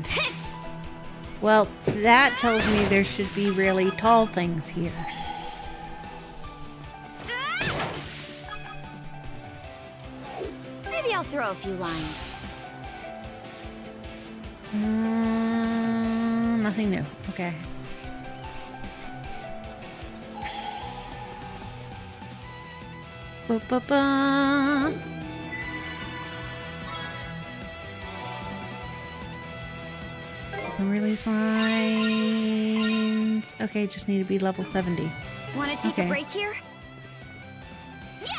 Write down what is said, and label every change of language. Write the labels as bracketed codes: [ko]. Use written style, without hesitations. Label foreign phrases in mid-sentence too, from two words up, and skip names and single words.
[en] Well, that tells me there should be really tall things here. Maybe I'll throw a few lines. Nothing new. Okay. Ba-ba-ba. Release lines. Okay, just need to be level 70. Want to take Okay. a break here? Yeah!